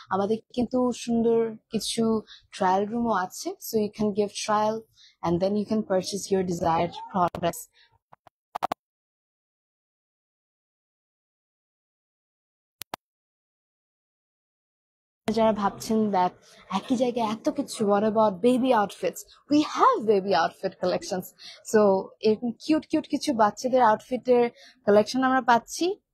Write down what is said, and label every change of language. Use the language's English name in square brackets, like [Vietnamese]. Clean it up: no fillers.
[Bangla] আমাদের কিন্তু সুন্দর কিছু ট্রায়াল রুমও আছে, [English] So you can give trial and then you can purchase your desired products. [Bangla] যারা ভাবছেন দ্যাট একই জায়গায় এত কিছু, [English] what about baby outfits? We have baby outfit collections. [Bangla] So এরকম কিউট কিউট কিছু বাচ্চাদের আউটফিটের কালেকশন আমরা পাচ্ছি।